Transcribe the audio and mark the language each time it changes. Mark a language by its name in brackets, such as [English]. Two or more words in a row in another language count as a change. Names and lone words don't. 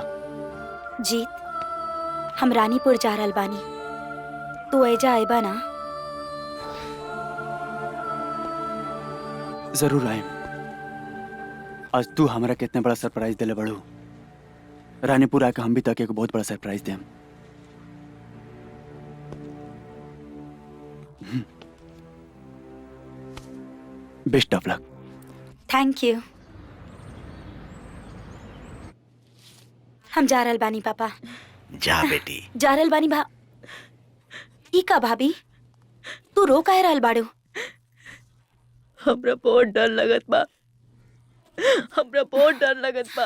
[Bhojpuri] जीत, हम रानीपुर जा रहल बानी, तू ऐजा आएबा ना? जरूर आए। आज तू हमरा कितने बड़ा सरप्राइज दिले बड़ू। रानीपुर आके हम भी ताकि एक बहुत बड़ा सरप्राइज दें। [English] Best of luck. Thank you. [Bhojpuri] हम जा रहल बानी पापा। जा बेटी। जा रहल बानी भा। ई का भाभी, तू रो काहे रहल बाड़ू? हमरा बहुत डर लगत बा। हमरा बहुत डर लगत बा।